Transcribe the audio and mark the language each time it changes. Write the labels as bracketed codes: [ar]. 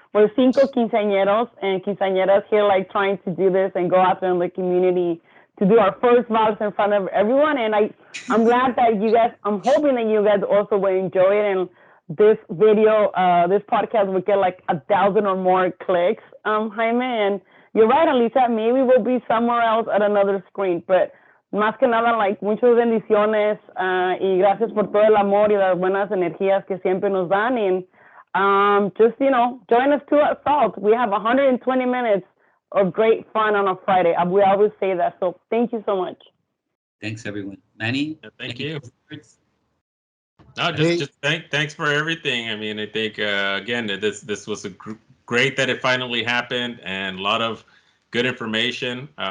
[en] We're cinco quinceañeros and quinceañeras here, like trying to do this and go out there in the community to do our first vals in front of everyone. And I'm glad that you guys. I'm hoping that you guys also will enjoy it and this video, this podcast will get like 1,000 or more clicks, Jaime. And you're right, Alicia, maybe we'll be somewhere else at another screen. [es] But más que nada, like, muchas bendiciones y gracias por todo el amor y las buenas energías que siempre nos dan. [en] And just, join us too at SALT. We have 120 minutes of great fun on a Friday. We always say that. So thank you so much. Thanks, everyone. Manny, Thank any you. closing words? No, just thanks for everything. I mean, I think again this was great that it finally happened, and a lot of good information.